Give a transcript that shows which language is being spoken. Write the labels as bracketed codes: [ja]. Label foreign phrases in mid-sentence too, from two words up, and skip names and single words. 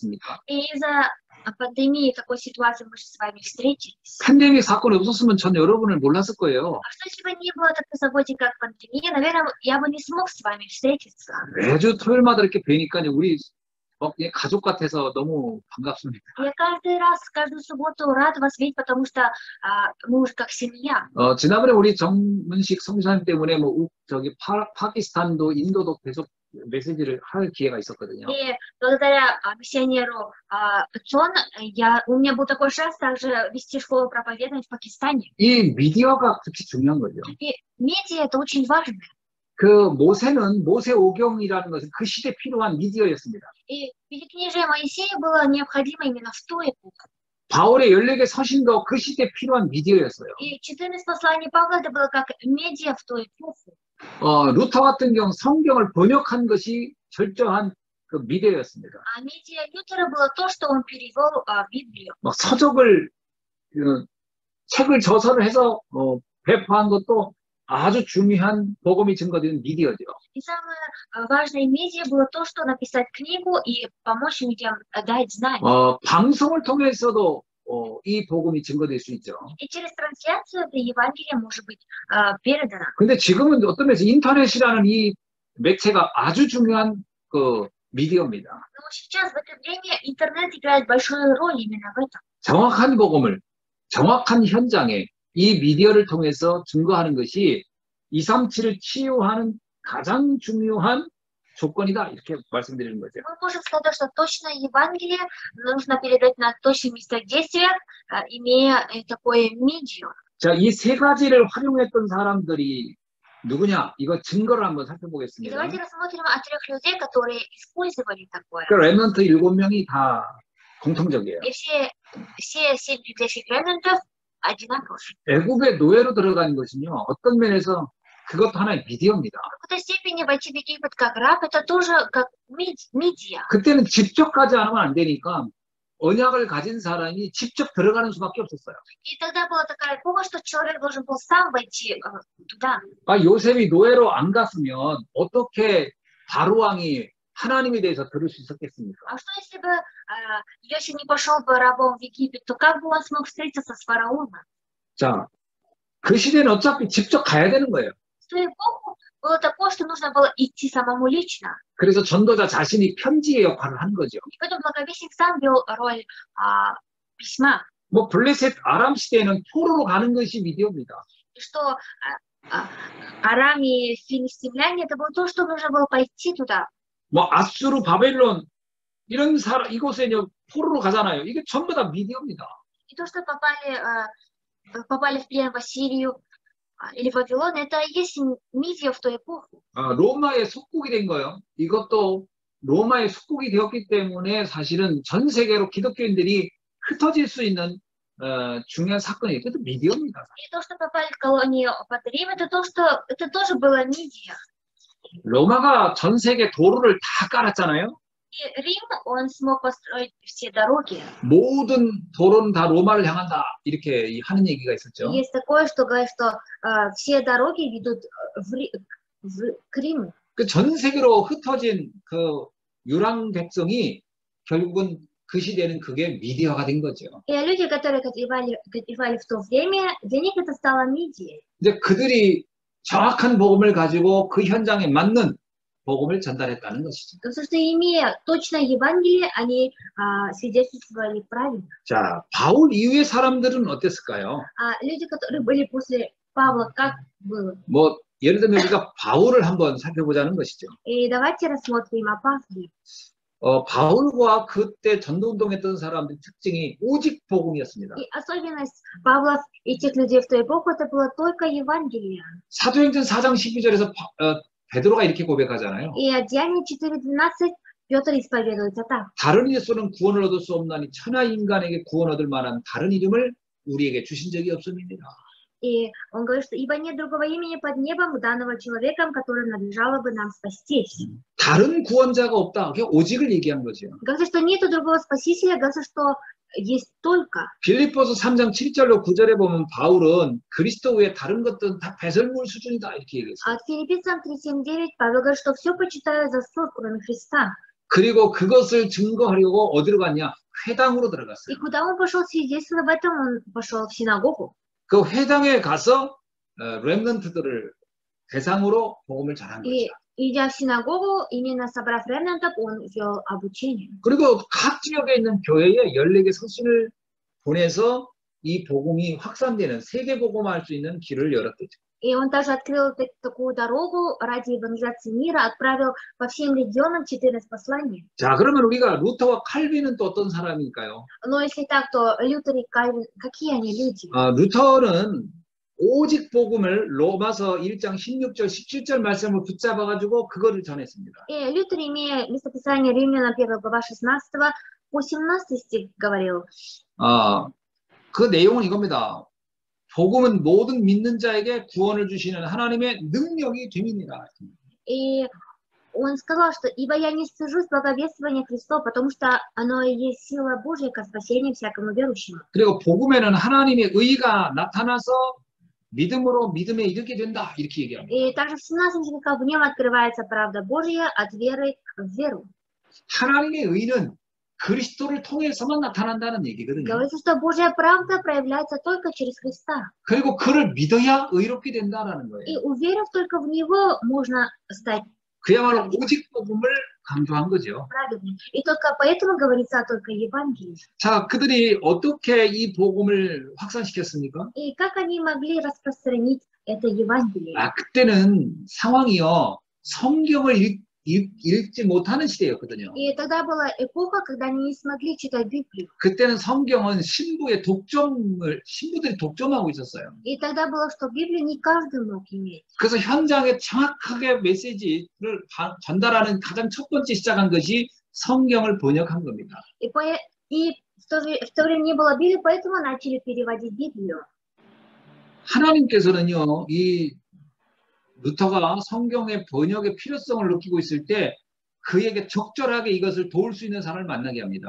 [ru] И из-за пандемии, в такой ситуации мы же с вами встретились. [ko] 팬데믹 사건이 없었으면 전 여러분을 몰랐을 거예요. [ru] А что если бы не было такой событий, как пандемия, наверное, я бы не смог с вами встретиться. [ko] 매주 토요일마다 이렇게 뵈니까 우리 가족 같아서 너무 반갑습니다. [ru] Я каждый раз, каждую субботу рад вас видеть, потому что мы уже как семья. [ko] 지난번에 우리 정문식 성사님 때문에 저기 파키스탄도 인도도 계속 메시지를 할 기회가 있었거든요. [ru] И благодаря миссионеру Пацон, у меня был такой шанс также вести школу проповедовать в Пакистане. [ko] 이 미디어가 그렇게 중요한 거죠. [ru] И медиа это очень важно. [ko] 그 모세오경이라는 것은 그 시대에 필요한 미디어였습니다. [ru] И Пятикнижие Моисея было необходимо именно в ту эпоху. [ko] 바울의 14개 서신도 그 시대에 필요한 미디어였어요. [ru] И 14 посланий Павла это было как медиа в ту эпоху. [ko] 루터 같은 경우 성경을 번역한 것이 철저한 그 미디어였습니다. [ru] А медиа Лютера было то, что он перевел Библию. [ko] 막 서적을 책을 저서를 해서 배포한 것도 아주 중요한 복음이 증거되는 미디어죠. [ru] И самое важное медиа было то, что написать книгу и помочь людям дать знания. [ko] 방송을 통해서도 이 복음이 증거될 수 있죠. [ru] И через трансляцию это Евангелие может быть передано. [ko] 근데 지금은 어떤 면에서 인터넷이라는 이 매체가 아주 중요한 그 미디어입니다. [ru] Но сейчас в это время интернет играет большую роль именно в этом. [ko] 정확한 복음을 정확한 현장에 이 미디어를 통해서 증거하는 것이 237을 치유하는 가장 중요한 조건이다 이렇게 말씀드리는 거죠. [ru] Мы можем сказать, что точное Евангелие нужно передать на точных местах действия, имея такое медиа. [ko] 자, 이 세 가지를 활용했던 사람들이 누구냐? 이거 증거를 한번 [ru] И [ko] 살펴보겠습니다. [ru] давайте рассмотрим о 3 людей, которые использовали такое. [ko] 그 렘넌트 7명이 다 공통적이에요. [ru] И все 7 библейских ремнантов одинаковы. [ko] 애굽의 노예로 들어가는 것은요. 어떤 면에서 그것도 하나의 미디어입니다. [ru] В какой-то степени войти в Египет как раб, это тоже как медиа. [ko] 그때는 직접 가지 않으면 안 되니까 언약을 가진 사람이 직접 들어가는 수밖에 없었어요. [ru] И тогда была такая эпоха, что человек должен был сам войти туда. [ko] 요셉이 노예로 안 갔으면 어떻게 바로 왕이 하나님에 대해서 들을 수 있었겠습니까? [ru] А что если бы Иосиф не пошел бы рабом в Египет, то как бы он смог встретиться с фараоном? [ko] 자, 그 시대는 어차피 직접 가야 되는 거예요. [ru] В ту эпоху было такое, что нужно было идти самому лично. [ko] 그래서 전도자 자신이 편지의 역할을 한 거죠. [ru] И поэтому благовестник сам вел роль письма. [ko] 블레셋 아람 시대에는 포로로 가는 것이 미디어입니다. [ru] И что Арам и филистимляне, это было то, что нужно было пойти туда. [ko] 아수르, 바벨론 이런 이곳에 포로로 가잖아요. 이게 전부 다 미디어입니다. [ru] И то, что попали в плен в Ассирию или Вавилон, это и есть медиа в ту эпоху. [ko] 로마의 속국이 된 거예요. 이것도 로마의 속국이 되었기 때문에 사실은 전 세계로 기독교인들이 흩어질 수 있는 중요한 사건이에요. 그것도 미디어입니다. [ru] И то, что попали в колонию под Рим, это тоже было медиа. [ko] 로마가 전 세계 도로를 다 깔았잖아요. [ru] И Рим, он смог построить все дороги. [ko] 모든 도로는 다 로마를 향한다. 이렇게 하는 얘기가 있었죠. [ru] Есть такое, что говорит, что все дороги ведут к Риму. [ko] 그 전 세계로 흩어진 그 유랑 백성이 결국은 그 시대는 그게 미디어가 된 거죠. [ru] И люди, которые кочевали в то время, для них это стало медиа. [ko] 이제 그들이 정확한 복음을 가지고 그 현장에 맞는 복음을 전달했다는 것이죠. [ru] Потому что, имея точное Евангелие, они свидетельствовали правильно. [ko] 자, 바울 이후의 사람들은 어땠을까요? [ru] Люди, которые были после Павла, как было? [ko] 예를 들면 우리가 바울을 한번 살펴보자는 것이죠. [ru] И давайте рассмотрим о Павле. [ko] 바울과 그때 전도운동했던 사람들 특징이 오직 복음이었습니다. [ru] И особенность Павла и тех людей в ту эпоху, это было только Евангелие. [ko] 사도행전 4장 12절에서 베드로가 이렇게 고백하잖아요. [ru] И Деяния 4:12 Петр исповедуется так. [ko] 다른 예수는 구원을 얻을 수 없나니 천하 인간에게 구원 얻을 만한 다른 이름을 우리에게 주신 적이 없습니다. [ru] И он говорит, что ибо нет другого имени под небом, данного человеком, которым надлежало бы нам спастись. [ko] 다른 구원자가 없다. 그게 오직을 얘기한 거죠. [ru] Говорится, что нету другого спасителя, говорится, что есть только. [ko] 빌립보서 3장 7절로 9절에 보면 바울은 그리스도 외에 다른 것들은 다 배설물 수준이다 이렇게 얘기했어요. [ru] От Филиппийцам 3:7 Павел говорит, что все почитают за суд, кроме Христа. [ko] 그리고 그것을 증거하려고 어디로 갔냐? 회당으로 [ru] И [ko] 들어갔어요. [ru] куда он пошел свидетельствовать об этом? Он пошел в синагогу. [ko] 그 회당에 가서 렘넌트들을 대상으로 복음을 전한 [ru] И [ko] 거죠. [ru] идя в синагогу, именно собрав ремнантов, он вел обучение. [ko] 그리고 각 지역에 있는 교회에 14개 서신을 보내서 이 복음이 확산되는 세계 복음화할 수 있는 길을 열었대죠. [ru] И он также открыл такую дорогу ради евангелизации мира, отправил по всем регионам 14 посланий. [ko] 자, 그러면 우리가 루터와 칼빈은 또 어떤 사람일까요? [ru] Но если так, то Лютер и Кальвин, какие они люди? [ko] 루터는 오직 복음을 로마서 1장 16절, 17절 말씀을 붙잡아가지고 그거를 전했습니다. [ru] И Лютер, имея местописание Римлянам 1 глава 16 по 17 стих, говорил, [ko] 그 내용은 이겁니다. 복음은 모든 믿는 자에게 구원을 주시는 하나님의 능력이 됨이니라. [ru] и он сказал, что «Ибо я не стыжусь благовествования Христова, потому что оно и есть сила Божья ко спасению всякому верующему». [ko] 그리고 복음에는 하나님의 의가 나타나서 믿음으로 믿음에 이르게 된다. 이렇게 얘기합니다. [ru] И также в 17 стихах в нем открывается правда Божья от веры в веру. [ko] 하나님의 의는 그리스도를 통해서만 나타난다는 얘기거든요. [ru] Говорится, что Божья правда проявляется только через Христа. [ko] 그리고 그를 믿어야 의롭게 된다는 거예요. [ru] И уверив только в Него, можно стать [ko] 그야말로 오직 복음을 강조한 거죠. [ru] праведным. И только поэтому говорится только Евангелии. [ko] 자, 그들이 어떻게 이 복음을 확산시켰습니까? [ru] И как они могли распространить это Евангелие? [ko] 그때는 상황이요. 성경을 읽지 못하는 시대였거든요. [ru] И тогда была эпоха, когда они не смогли читать Библию. [ko] 그때는 성경은 신부들이 독점하고 있었어요. [ru] И тогда было, что Библию не каждый мог иметь. [ko] 그래서 현장에 정확하게 메시지를 전달하는 가장 첫 번째 시작한 것이 성경을 번역한 겁니다. [ru] И в то время не было Библии, поэтому начали переводить Библию. [ko] 하나님께서는요, 이 루터가 성경의 번역의 필요성을 느끼고 있을 때 그에게 적절하게 이것을 도울 수 있는 사람을 만나게 합니다.